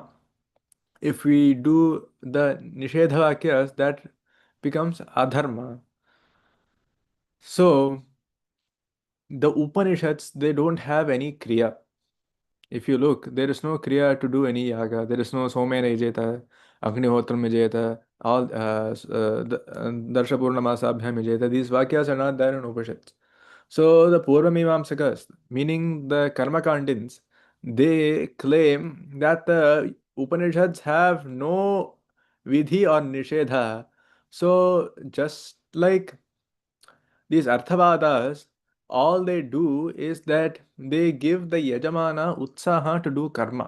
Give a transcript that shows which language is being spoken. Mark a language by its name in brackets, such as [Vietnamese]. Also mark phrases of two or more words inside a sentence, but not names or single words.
[English] If we do the [Sanskrit] निषेध वाक्याः, [English] that becomes adharma. So the Upanishads, they don't have any kriya. If you look, there is no kriya to do any yaga. There is no [Sanskrit] सोमेन यजेत, अग्निहोत्रम् यजेत, [English] all [Sanskrit] दर्शपूर्ण मासाभ्याम् यजेत. [English] These vakyas are not there in Upanishads. So the Purva Mimamsakas, meaning the Karma Kandins, they claim that the Upanishads have no vidhi or nishedha. So just like these Arthavadas, all they do is that they give the [Sanskrit] यजमान उत्साह [English] to do karma.